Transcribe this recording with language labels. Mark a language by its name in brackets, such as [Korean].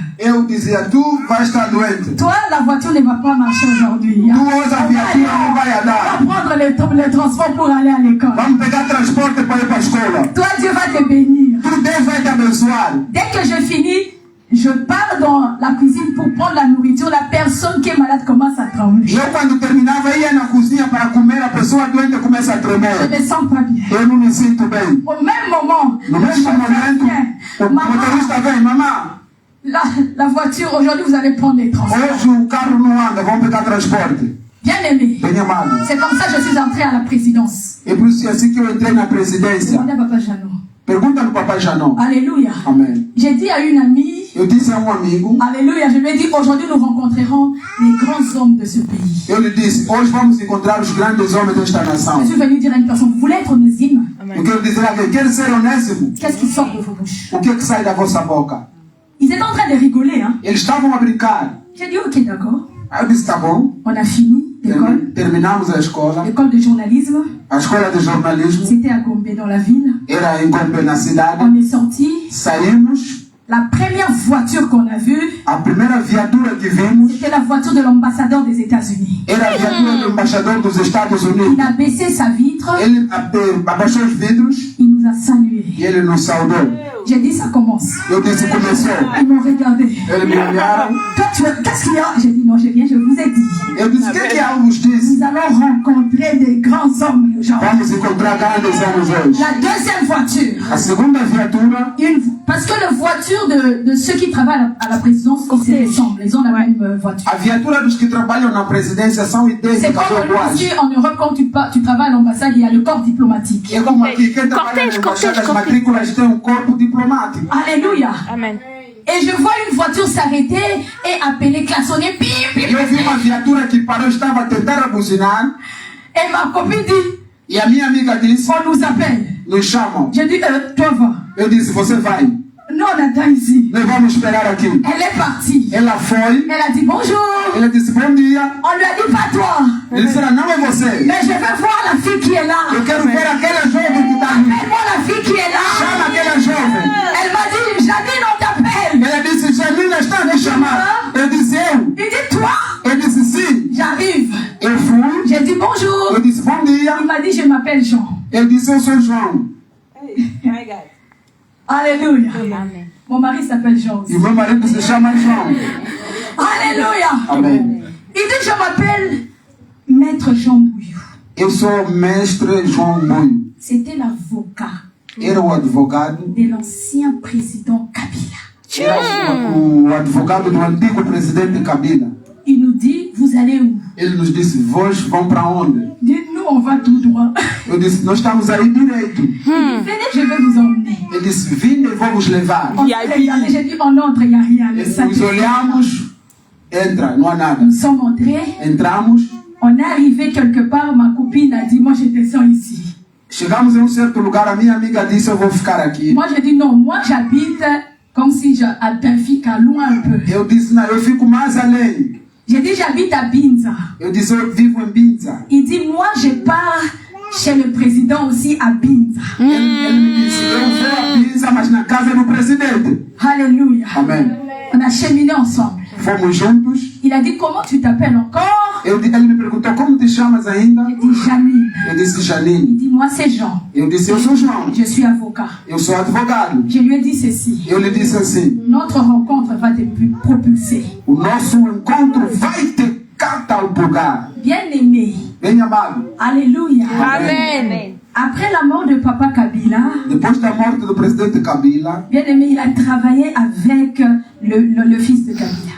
[Portuguese] Eu dizia, tu vais estar doente. [French] Toi, la voiture ne va pas marcher aujourd'hui. [Portuguese] Tu hoje a viatura não vai [French] On [Portuguese] andar. [French] va prendre les transports pour aller à l'école. [Portuguese] Vamos pegar transporte para ir para a escola. [French] Toi, Dieu va te bénir. [Portuguese] Tu Deus vai te abençoar. [French] Dès que je finis, je pars dans la cuisine pour prendre la nourriture. La personne qui est malade commence à trembler. [Portuguese] E eu, quando terminava, ia na cozinha para comer. A pessoa doente começa a [French] Je [Portuguese] tremer. [French] me sens pas bien. [Portuguese] Eu não me sinto bem. [French] Au même moment, [Portuguese] No [French] le [Portuguese] mesmo [French] chauffeur [Portuguese] momento, [French] vient. [Portuguese] o motorista vem, mamãe, [French] La voiture, aujourd'hui, vous allez prendre les transports. [Portuguese] hoje o carro não anda, vamos pegar transporte. [French] Bien aimé. [Portuguese] Bem amado. [French] C'est comme ça que je suis entrée à la présidence. [Portuguese] E por isso é assim que eu entrei na presidência. [French] Demandez à Papa Jeannot. [Portuguese] Pergunta no papai Janon. [French] Alléluia. [Portuguese] Amém. [French] J'ai dit à une amie, [Portuguese] Eu disse a um amigo, [French] Alléluia, je lui ai dit, aujourd'hui nous rencontrerons les grands hommes de ce pays. [Portuguese] eu lhe disse, hoje vamos encontrar os grandes homens desta nação. [French] Je suis venue dire à une personne, vous voulez être onésime? [Portuguese] Eu quero dizer a alguém, quer ser Onésimo? [French] Qu'est-ce qui sort de vos bouches? [Portuguese] O que é que sai da vossa boca? [French] Ils étaient en train de rigoler, hein. [Portuguese] Eles estavam a brincar. [French] J'ai dit, ok, d'accord. [Portuguese] Aí eu disse, tá bom. [French] On a fini l'école, [Portuguese] Terminamos a escola. [French] l'école de journalisme. [Portuguese] A escola de jornalismo [French] C'était à Gombe, dans la ville. [Portuguese] era em Gombe, na cidade. [French] On est sorti. [Portuguese] Saímos. [French] La première voiture qu'on a vue, [Portuguese] A primeira viatura que vimos [French] c'était la voiture de l'ambassadeur des États-Unis. [Portuguese] era a viatura do embaixador dos Estados [French] Il [Portuguese] Unidos. [French] a baissé sa vitre, [Portuguese] Ele abaixou os vidros [French] il nous a salués. [Portuguese] e ele nos saudou. [French] J'ai dit, ça commence. [Portuguese] Eu disse, começou. [French] Ils m'ont regardé. [Portuguese] Eles me olharam. [French] Toi, qu'est-ce qu'il y a? J'ai dit, non, je viens, je vous ai dit. [Portuguese] Eu disse, o que é que eu vos disse? [French] Nous allons rencontrer des grands hommes aujourd'hui. [Portuguese] Vamos encontrar grandes homens hoje. [French] La deuxième voiture, [Portuguese] A segunda viatura, [French] parce que la voiture de ceux qui travaillent à la présidence, ils se ressemblent, ils ont la même voiture. [Portuguese] a viatura dos que trabalham na presidência são [French] C'est [Portuguese] idênticas ou [French] comme [Portuguese] iguais. [French] ici en Europe, quand tu travailles à l'ambassade, il y a le corps diplomatique. [Portuguese] É como aqui, quem trabalha nas embaixadas matrículas tem um corpo diplomático. [French] Alléluia. [Portuguese] Amen. [French] Et je vois une voiture s'arrêter et appeler, klaxonner, bim, bim. [Portuguese] Eu vi uma viatura que parou, estava a tentar buzinar, [French] Et ma copine dit, [Portuguese] e a minha amiga disse, [French] on nous appelle. [Portuguese] nos chamam. [French] J'ai dit, toi va. [Portuguese] Eu disse, você vai. [French] Non, on attend ici. [Portuguese] Nós vamos esperar aqui. [French] Elle est partie. [Portuguese] Ela foi, [French] Elle a dit bonjour. [Portuguese] ela disse, bom dia. [French] On lui a dit pas toi. [Portuguese] Ele disse, não é você. [French] Mais je veux voir la fille qui est là. [Portuguese] Eu quero ver aquela jovem que está ali. [French] Appelle-moi la fille qui est là. [Portuguese] Chama aquela jovem. [French] Elle m'a dit, Janine, on t'appelle. [Portuguese] Ela disse, Janina está me chamando. Eu disse, eu. [French] Il dit, toi. [Portuguese] Eu disse, sim. [French] J'arrive. [Portuguese] Eu fui. [French] J'ai dit bonjour. [Portuguese] Eu disse, bom dia. [French] Il m'a dit, je m'appelle Jean. [Portuguese] Eu disse, eu sou João. [French] Alléluia. [Portuguese] Amen. [French] Mon mari s'appelle Jean aussi. [Portuguese] E meu marido se chama João. [French] Alléluia. [Portuguese] Amém. [French] Il dit, je m'appelle Maître Jean Bouillou. [Portuguese] Eu sou mestre João Bui. [French] C'était l'avocat [Portuguese] Era o advogado. [French] de l'ancien président Kabila. [Portuguese] Era o advogado do antigo presidente Kabila. [French] Il nous dit, vous allez où? [Portuguese] Ele nos disse, vós vão para onde? [French] Il dit, nous, on va tout droit. [Portuguese] Eu disse, nós estamos aí direito. [French] Venez, je vais vous emmener. [Portuguese] Ele disse, vinde e vou vos levar. [French] On s'est regardé, j'ai dit, on entre, il n'y a rien. Le sac [Portuguese] Nos [French] est [Portuguese] olhamos, entra, não há nada. [French] Nous sommes entrés. [Portuguese] Entramos, [French] On est arrivé quelque part, ma copine a dit, moi je descends ici. [Portuguese] chegamos em um certo lugar, a minha amiga disse, eu vou ficar aqui. [French] Moi j'ai dit, non, moi j'habite comme si à Benfica, loin un peu. [Portuguese] Eu disse, não, eu fico mais além. [French] J'ai dit, j'habite à Binza. [Portuguese] Eu disse, eu vivo em Binza. [French] Il dit, moi, je pars chez le président aussi à Binza. [Portuguese] Ele me disse, eu vou a Binza, mas na casa do presidente. [French] Alléluia. [Portuguese] Amém. [French] On a cheminé ensemble. [Portuguese] Fomos juntos. [French] Il a dit, comment tu t'appelles encore? [Portuguese] Ele me perguntou, como te chamas ainda? [French] J'ai dit, Janine. [Portuguese] Eu disse, [French] Il [Portuguese] Janine. [French] dit, moi, c'est Jean. [Portuguese] Eu disse, eu sou João. [French] Je suis avocat. [Portuguese] Eu sou advogado. [French] Je lui ai dit ceci. [Portuguese] Eu lhe disse assim, [French] Notre rencontre va te propulser. [Portuguese] o nosso encontro vai te catapultar. [French] Bien-aimé. [Portuguese] Bem amado. [French] Alléluia. [Portuguese] Amen. [French] Après la mort de Papa Kabila, [Portuguese] Depois da morte do presidente Kabila, [French] bien-aimé, il a travaillé avec le fils de Kabila.